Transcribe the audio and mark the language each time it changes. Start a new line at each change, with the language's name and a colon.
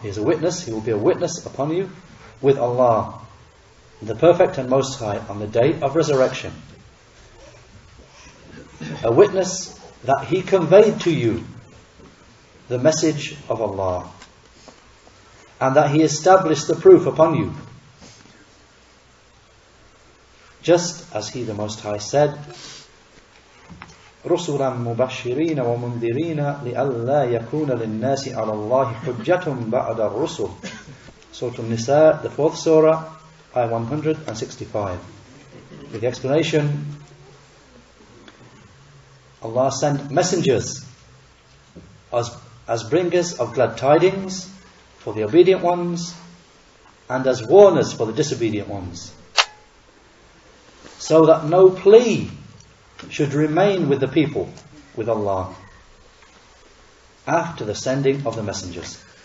English: He is a witness, he will be a witness upon you with Allah, the Perfect and Most High, on the day of resurrection. A witness that He conveyed to you the message of Allah, and that He established the proof upon you. Just as He the Most High said,
Arabic: رُسُلًا مُبَشِّرِينَ وَمُنذِرِينَ لِأَلَّا يَكُونَ لِلنَّاسِ عَلَى اللَّهِ حُجَّةٌ بَعْدَ الرُّسُلِ.
English: Surah An-Nisa, the 4th surah, ayah 165. With the explanation, Allah sent messengers as bringers of glad tidings for the obedient ones and as warners for the disobedient ones, so that no plea should remain with the people, with Allah, after the sending of the messengers.